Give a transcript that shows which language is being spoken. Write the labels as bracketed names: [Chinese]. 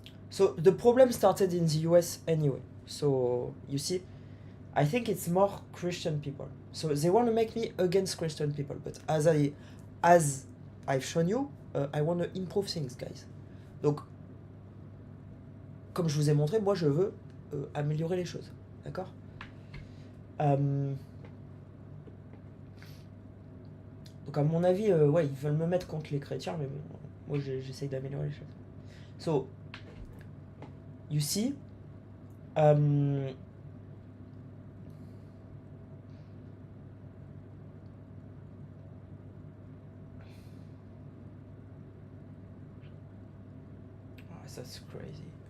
[English] So the problem started in the US anyway. So you see, I think it's more Christian people. So they want to make me against Christian people, but as I've shown you, I want to improve things, guys. [French] Donc, comme je vous ai montré, moi je veux améliorer les choses, d'accord? Donc à mon avis, ouais, ils veulent me mettre contre les chrétiens, mais bon, moi j'essaye d'améliorer les choses. [English] So, you see, oh, that's crazy.